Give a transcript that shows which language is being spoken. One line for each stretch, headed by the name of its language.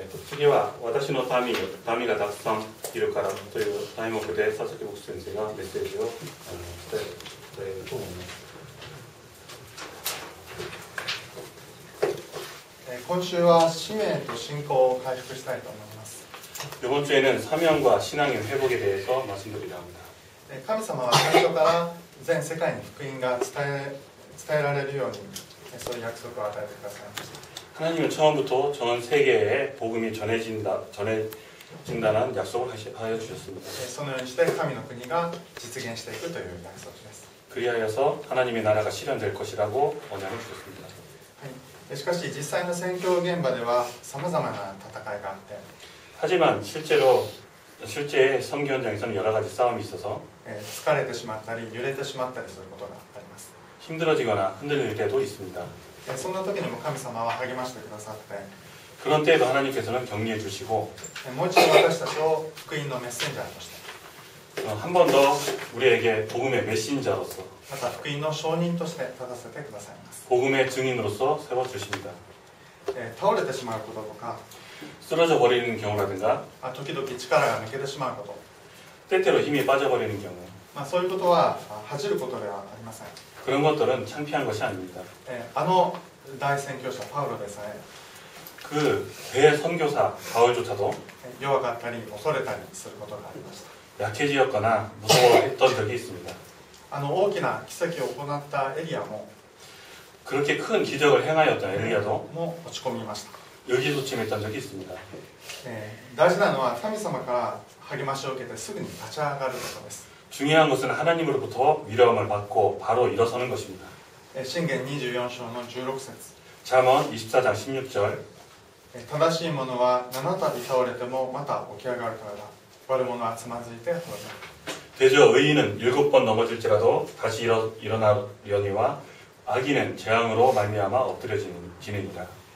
Japanese: 次は私の民がたくさんいるからという題目で佐々木牧師先生がメッセージを伝えると思います。今週は使命と信仰を回復したいと思います。
Korean: 이번 주에는 사명과 신앙의 회복에 대해서 말씀드리려 합니다.
Japanese: 神様は最初から全世界に福音が伝えられるようにそういう約束を与えてくださいました。
Korean: 하나님은 처음부터 전 세계에 복음이 전해진다는 약속을 하여 주셨습니다.
Japanese: そのようにして神の国が実現していくという約束です。
Korean: 그리하여서 하나님의 나라가 실현될 것이라고 언약을 주셨습니다.
Japanese: しかし実際の宣教現場ではさまざまな戦いがあって、
Korean: 하지만 실제 선교 현장에서는 여러 가지 싸움이 있어서
Japanese: 疲れてしまったり揺れてしまったりすることがあります。
Korean: 힘들어지거나 흔들릴 때도 있습니다.
Japanese: そんな時にも神様は励ましてくださって、
Korean: 그런 때에도 하나님께서는 격려해 주시고
Japanese: もう一度私たちを福音のメッセンジャーとして、
Korean: 한 번 더 우리에게 복음의 메신저로서
Japanese: また福音の証人として立たせてくださいます。
Korean: 복음의 증인으로서 세워주십니다.
Japanese: 倒れてしまうこととか、
Korean: 쓰러져 버리는 경우라든가
Japanese: 時々力が抜けてしまうこと、
Korean: 때때로 힘이 빠져버리는 경우
Japanese: そういうことは恥じることではありません。
Korean: 그런 것들은 창피한 것이 아닙니다.
Japanese: 大宣教者パウロでさえ
Korean: 그 대선교사 바울조차도
Japanese: 弱かったり恐れたりすることがありました。
Korean: 약해지었거나 무서워했던 적이 있습니다.
Japanese: 大きな奇跡を行ったエリアも
Korean: 그렇게 큰 기적을 행하였던 엘리야도
Japanese: も落ち込みました。
Korean: 의기소침했던 적이 있습니다.
Japanese: 大事なのは神様から励ましを受けてすぐに立ち上がることです。
Korean: 중요한 것은 하나님으로부터 위로함을 받고 바로 일어서는 것입니다.
Japanese: 箴言24章の16節
Korean: 잠언 24장 16절
Japanese: 正しい者は7度倒れてもまた起き上がるからだ。悪者はつまずいて滅ぶ。
Korean: 대저 의인은 7번 넘어질지라도 다시 일어나려니와 악인은 재앙으로 말미암아 엎드려지느니라.